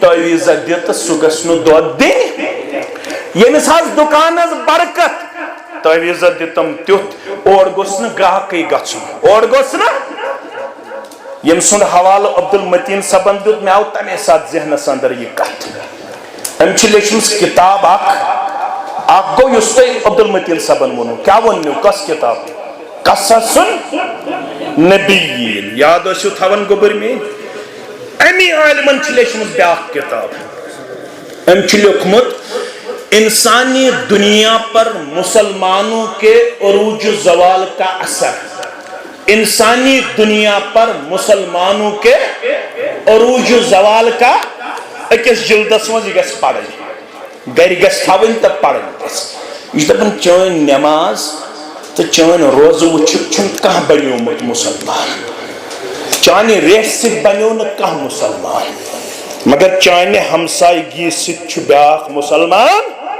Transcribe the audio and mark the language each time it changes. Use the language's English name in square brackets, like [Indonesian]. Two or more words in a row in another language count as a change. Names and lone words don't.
[Kashmiri] تٲویٖزا دِ تہٕ سُہ گژھِ نہٕ دۄد دِنہِ ییٚمِس حظ دُکانس برکت تٲویٖزا دِتم تیُتھ اور گوٚژھ نہٕ گراہکٕے گژھُن اور گوٚژھ نہٕ ییٚمہِ سُنٛد حوالہٕ عبدالمتیٖن صٲبن دیُت مےٚ آو تمے ساتہٕ ذہنس اندر یہِ کتھ أمۍ چھِ لیٖچھمٕژ کِتاب اکھ گوٚو یُس تۄہہِ عبدالمتیٖن صٲبن ووٚنوٕ کیٛاہ ووٚن مےٚ کۄس کِتاب قصصُ نبیٖن یاد ٲسِو تھاوان گوٚبٕرۍ میٲنۍ امی عالمن چھِ لیٖچھمٕژ بیٛاکھ کِتاب أمۍ چھُ لیوٚکھمُت انسانی دنیا پر مسلمانوں کے عروج و زوال کا اثر انسانی دنیا پر مسلمانوں کے عروج و زوال کا أکِس جلدس منٛز یہِ گژھِ پرٕنۍ گرِ گژھِ تھاوٕنۍ تہٕ پرٕنۍ گژھِ یہِ چھُ دپان چٲنۍ نٮ۪ماز تہٕ چٲنۍ روزٕ وٕچھِتھ چھُنہٕ کانٛہہ بنیومُت مُسلمان چانہِ ریٚسہِ سۭتۍ بنیو نہٕ کانٛہہ مُسلمان مگر چانہِ ہمسایگی سۭتۍ چھُ بیٛاکھ مُسلمان